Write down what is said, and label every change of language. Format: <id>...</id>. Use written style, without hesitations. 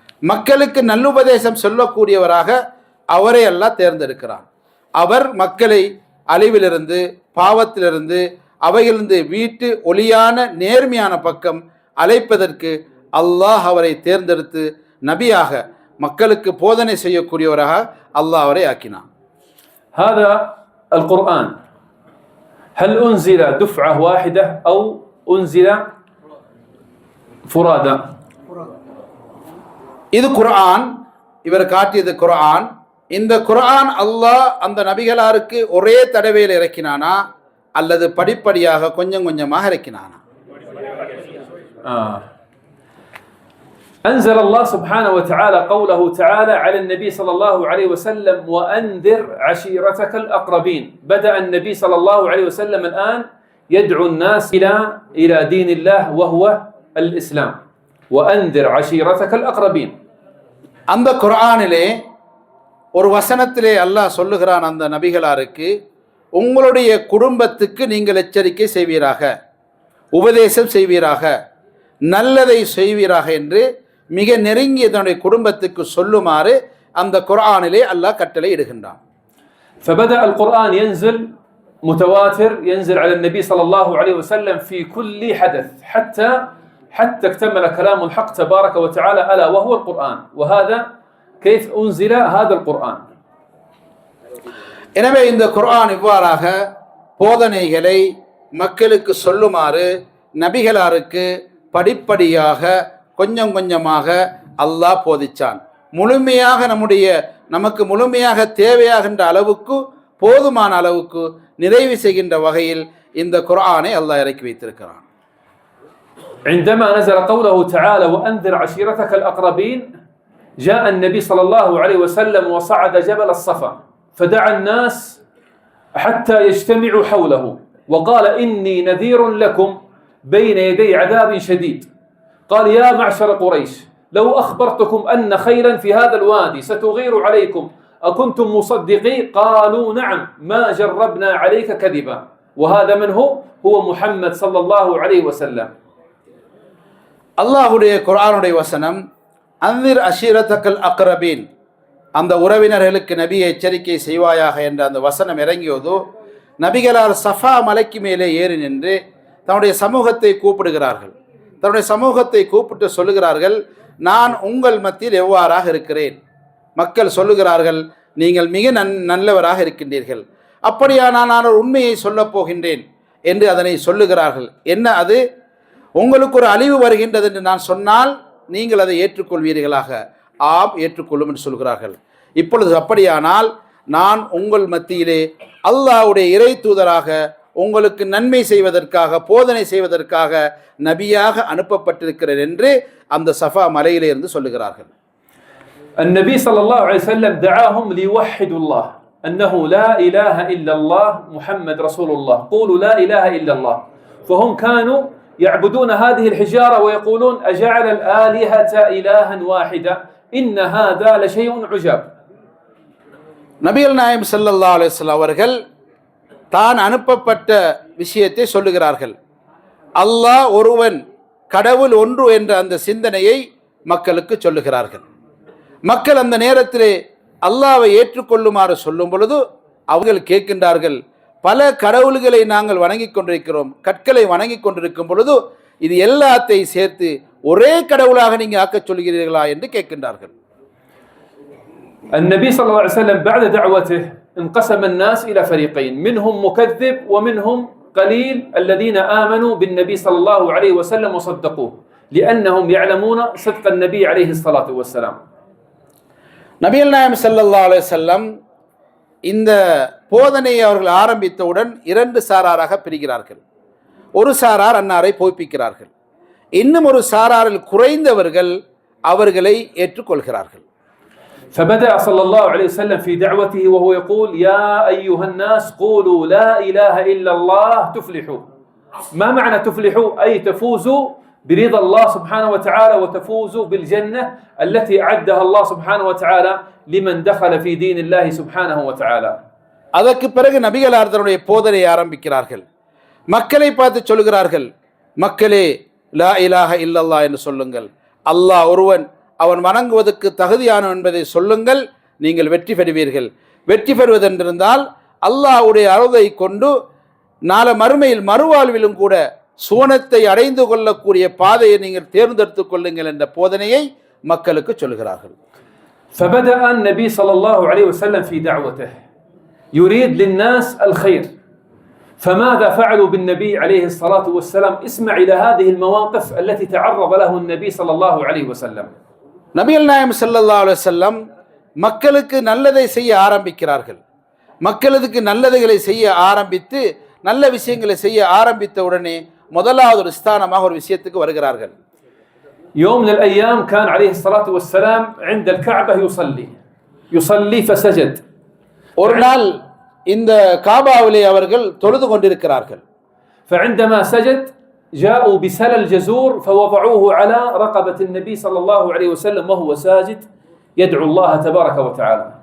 <ta>மக்களுக்கு நல்லுபதேசம் சொல்லக்கூடியவராக அவரை அல்லாஹ் தேர்ந்தெடுக்கிறான். அவர் மக்களை அழிவிலிருந்து, பாவத்திலிருந்து, அவையிலிருந்து வீட்டு ஒளியான நேர்மையான பக்கம் அழைப்பதற்கு அல்லாஹ் அவரை தேர்ந்தெடுத்து நபியாக மக்களுக்கு போதனை செய்யக்கூடியவராக அல்லாஹ் அவரை ஆக்கினான்.</ta> <ar>هذا القرآن هل أنزل دفعة واحدة أو أنزل فرادا؟</ar> <ta>இது குர்ஆன், இவர் காட்டியது குர்ஆன். இந்த குர்ஆன் அல்லாஹ் அந்த நபிகளாருக்கு ஒரே தடவையில் இறக்கினானா அல்லது படிப்படியாக கொஞ்சம் கொஞ்சமாக இறக்கினானா?</ta> <ar>أنزل الله سبحانه وتعالى قوله تعالى على النبي صلى الله عليه وسلم وأنذر عشيرتك الأقربين. بدأ النبي صلى الله عليه وسلم الآن يدعو الناس إلى دين الله وهو الإسلام. وأنذر عشيرتك الأقربين.</ar> <ta>அந்த குர்ஆனிலே ஒரு வசனத்திலே அல்லாஹ் சொல்லுகிறான் அந்த நபிகளாருக்கு, உங்களுடைய குடும்பத்துக்கு நீங்கள் எச்சரிக்கை செய்வீராக, உபதேசம் செய்வீராக, நல்லதை செய்வீராக என்று மிக நெருங்கிய தன்னுடைய குடும்பத்துக்கு சொல்லுமாறு அந்த குர்ஆனிலே அல்லாஹ் கட்டளை இடுகின்றான்.</ta> <ar>فبدأ القرآن ينزل متواتر، ينزل على النبي صلى الله عليه وسلم في كل حدث حتى اكتمل كلام الحق تبارك وتعالى ألا وهو القرآن. وهذا كيف أنزل هذا القرآن.</ar> <ta>எனவே இந்த குர்ஆன் இவ்வாறாக போதனைகளை மக்களுக்கு சொல்லுமாறு நபிகளாருக்கு படிப்படியாக கொஞ்சம் கொஞ்சமாக அல்லாஹ் போதிச்சான். முழுமையாக நமக்கு முழுமையாக தேவையாகின்ற அளவுக்கு, போதுமான அளவுக்கு நிறைவு செய்கின்ற வகையில் இந்த குர்ஆனை அல்லாஹ் இறக்கி வைத்திருக்கிறான்.</ta> <ar>عندما نزل قوله تعالى وأنذر عشيرتك الأقربين، جاء النبي صلى الله عليه وسلم وصعد جبل الصفا فدعا الناس حتى يجتمعوا حوله وقال إني نذير لكم بين يدي عذاب شديد. قال يا معشر قريش لو أخبرتكم أن خيلا في هذا الوادي ستغير عليكم أكنتم مصدقين؟ قالوا نعم ما جربنا عليك كذبا. وهذا من هو محمد صلى الله عليه وسلم.</ar> <ta>அல்லாஹுடைய குர்ஆனுடைய வசனம்</ta> <ar>அன்திர் அஷீரத்தக்கல் அக்ரபீன்,</ar> <ta>அந்த உறவினர்களுக்கு நபியை எச்சரிக்கை செய்வாயாக என்ற அந்த வசனம் இறங்கியதோ நபிகளார் சஃபா மலைக்கு மேலே ஏறி நின்று தன்னுடைய சமூகத்தை கூப்பிடுகிறார்கள். தன்னுடைய சமூகத்தை கூப்பிட்டு சொல்லுகிறார்கள், நான் உங்கள் மத்தியில் எவ்வாறாக இருக்கிறேன். மக்கள் சொல்லுகிறார்கள், நீங்கள் மிக நல்லவராக இருக்கின்றீர்கள். அப்படியானால் நான் ஒரு உண்மையை சொல்லப் போகின்றேன் என்று அதனை சொல்லுகிறார்கள். என்ன அது? உங்களுக்கு ஒரு அழிவு வருகின்றது என்று நான் சொன்னால் நீங்கள் அதை ஏற்றுக்கொள்வீர்களாக? ஆம், ஏற்றுக்கொள்ளும் என்று சொல்கிறார்கள். இப்பொழுது அப்படியானால் நான் உங்கள் மத்தியிலே அல்லாஹ்வுடைய இறை தூதராக உங்களுக்கு நன்மை செய்வதற்காக, போதனை செய்வதற்காக நபியாக அனுப்பப்பட்டிருக்கிறேன் என்று அந்த சஃபா மலையிலே இருந்து சொல்லுகிறார்கள்.</ta> <ar>النبي صلى الله عليه وسلم دعاهم ليوحدوا الله أنه لا إله إلا الله محمد رسول الله، قولوا لا إله إلا الله. فهم كانوا يعبدون هذه الحجارة ويقولون أجعل الآلهة إلها واحدة إن هذا لشيء عجاب.</ar> <ta>நபிகள் நாயகம் ஸல்லல்லாஹு அலைஹி வஸல்லம் அவர்கள் தான் அனுப்பப்பட்ட விஷயத்தை சொல்லுகிறார்கள். அல்லாஹ் ஒருவன், கடவுள் ஒன்று என்ற அந்த சிந்தனையை மக்களுக்கு சொல்லுகிறார்கள். மக்கள் அந்த நேரத்திலே அல்லாஹ்வை ஏற்றுக்கொள்ளுமாறு சொல்லும் பொழுது அவர்கள் கேட்கின்றார்கள், பல கடவுள்களை நாங்கள் வணங்கி கொண்டிருக்கிறோம், கற்களை வணங்கி கொண்டிருக்கும் பொழுது இது எல்லாத்தையும் சேர்த்து ஒரே கடவுளாக நீங்க ஆக்கச் சொல்கிறீர்களா என்று கேட்கின்றார்கள்.</ta> <ar>النبي صلى الله عليه وسلم بعد دعوته انقسم الناس إلى فريقين، منهم مكذب ومنهم قليل الذين آمنوا بالنبي صلى الله عليه وسلم وصدقوه لأنهم يعلمون صدق النبي عليه الصلاة والسلام.</ar> <ta>நபிகள் நாயகம் ஸல்லல்லாஹு அலைஹி வஸல்லம் இந்த போதனையை அவர்கள் ஆரம்பித்தவுடன் இரண்டு சாராராக பிரிகிறார்கள். ஒரு சாரார் அன்னாரை போய்ப்பிக்கிறார்கள், இன்னும் ஒரு சாராரில் குறைந்தவர்கள் அவர்களை ஏற்றுக்கொள்கிறார்கள்.</ta> <ar>فبدأ صلى الله عليه وسلم في دعوته وهو يقول يا أيها الناس قولوا لا إله إلا الله تفلحوا. ما معنى تفلحوا؟ أي تفوزوا برضا الله سبحانه وتعالى وتفوزوا بالجنة التي أعدها الله سبحانه وتعالى لمن دخل في دين الله سبحانه وتعالى.</ar> <ta>அதற்கு பிறகு நபிகளார் தன்னுடைய போதனை ஆரம்பிக்கிறார்கள். மக்களை பார்த்து சொல்கிறார்கள், மக்களே</ta> <ar>லா இலாஹ இல்லல்லாஹ்</ar> <ta>என்று சொல்லுங்கள், அல்லாஹ் ஒருவன், அவன் வணங்குவதற்கு தகுதியானவன் என்பதை சொல்லுங்கள், நீங்கள் வெற்றி பெறுவீர்கள். வெற்றி பெறுவதென்றிருந்தால் அல்லாஹ்வுடைய அருளை கொண்டு நாள மறுமையில் மறுவாழ்விலும் கூட சுவனத்தை அடைந்து கொள்ளக்கூடிய பாதையை நீங்கள் தேர்ந்தெடுத்துக் கொள்ளுங்கள் என்ற போதனையை மக்களுக்கு சொல்கிறார்கள்.</ta> <ar>فبدأ النبي صلى الله عليه وسلم في دعوته يريد للناس الخير. فماذا فعلوا بالنبي عليه الصلاة والسلام؟ اسمع إلى هذه المواقف التي تعرض له النبي صلى الله عليه وسلم.</ar> <ta>நபிகள் நாயகம் ஸல்லல்லாஹு அலைஹி வஸல்லம் மக்களுக்கு நல்லதை செய்ய ஆரம்பிக்கிறார்கள். மக்களுக்கு நல்லதுகளை செய்ய ஆரம்பித்து நல்ல விஷயங்களை செய்ய ஆரம்பித்த உடனே முதலாவது ஒரு ஸ்தானமாக ஒரு விஷயத்துக்கு வருகிறார்கள்.</ta> <ar>يوم من الأيام كان عليه الصلاة والسلام عند الكعبة يصلي فسجد.</ar> <ta>ஒரு நாள் இந்த காபாவிலே அவர்கள் தொழுது கொண்டிருக்கிறார்கள்.</ta> <ar>فعندما سجد جاءوا بسلل جزور فوضعوه على رقبة النبي صلى الله عليه وسلم وهو ساجد يدعو الله تبارك وتعالى.</ar>